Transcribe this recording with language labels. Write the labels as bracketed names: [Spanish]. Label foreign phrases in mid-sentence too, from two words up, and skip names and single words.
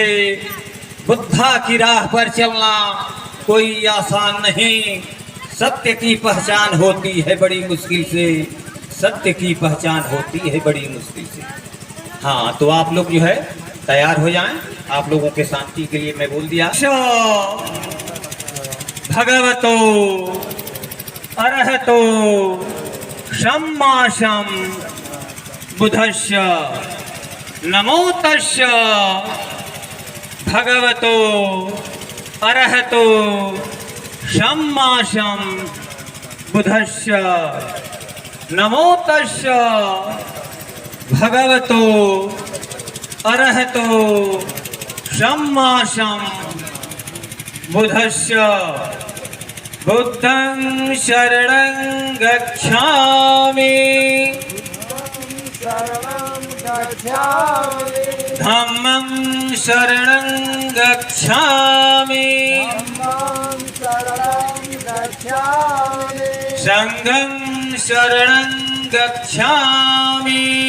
[Hindi] बुद्धा की राह पर चलना कोई आसान नहीं, सत्य की पहचान होती है बड़ी मुश्किल से। सत्य की पहचान होती है बड़ी मुश्किल से। हाँ, तो आप लोग जो है तैयार हो जाएं। आप लोगों के शांति के लिए मैं बोल दिया। [Pali] भगवतो अरहतो सम्मा बुद्धस्य नमो तस्य। भगवतो अरहतो सम्मा बुद्धस्य नमो तस्य। भगवतो अरहतो सम्मा बुद्धस्य। बुद्धं शरणं गच्छामि धम्मं शरणं गच्छामि संघं शरणं गच्छामि।